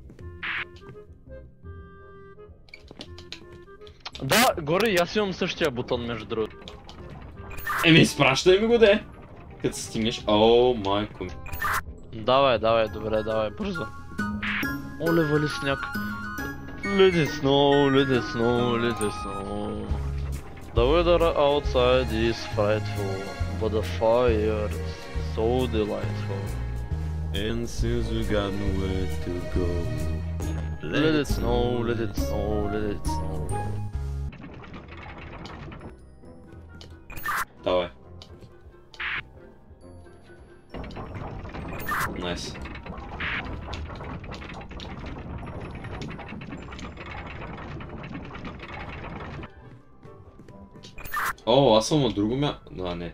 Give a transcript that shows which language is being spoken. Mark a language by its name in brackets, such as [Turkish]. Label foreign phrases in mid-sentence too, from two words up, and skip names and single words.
[Bulgarian] Да, горе и аз имам същия бутон, между другото. Еми, изпращай ми го де! Като стигнеш, майко ми. Давай, добре, давай, бързо. Оле, вали сняг. [English] Let it snow, let it snow, let it snow. The weather outside is frightful, but the fire is so delightful. And since we got nowhere to go, let it snow, let it snow, let it snow. [Bulgarian] Давай. Найс. Аз съм от друго място. Не.